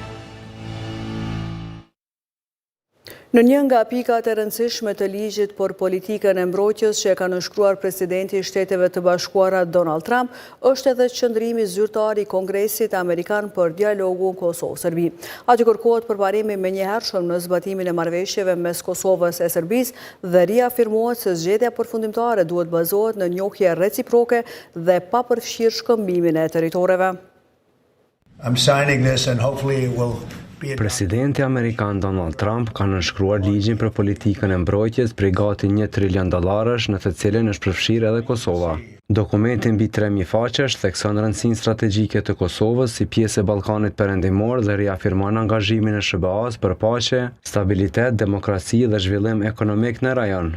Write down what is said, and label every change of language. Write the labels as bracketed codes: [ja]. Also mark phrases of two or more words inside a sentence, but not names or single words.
[sq] Në një nga pikat e rëndësishme të ligjit për politikën e mbrojtjes që e ka nënshkruar presidenti i Shteteve të Bashkuara Donald Trump, është edhe qëndrimi zyrtar i Kongresit Amerikan për dialogun Kosovë-Serbi. Aty kërkohet përparimi menjëhershëm në zbatimin e marrëveshjeve mes Kosovës e Serbisë dhe riafirmohet se zgjedhja përfundimtare duhet bazohet në njohje reciproke dhe pa përfshirë shkëmbimin e territoreve. [en] I'm signing this and hopefully it will. [sq] Presidenti Amerikan Donald Trump ka nënshkruar ligjin për politikën e mbrojtjes prej gati $1 trilion në të cilin është përfshirë edhe Kosova. Dokumenti mbi 3000 faqesh thekson rëndësinë strategjike të Kosovës si pjesë e Ballkanit Perëndimor dhe riafirmon angazhimin e SBA-s për paqe, stabilitet, demokraci dhe zhvillim ekonomik në rajon.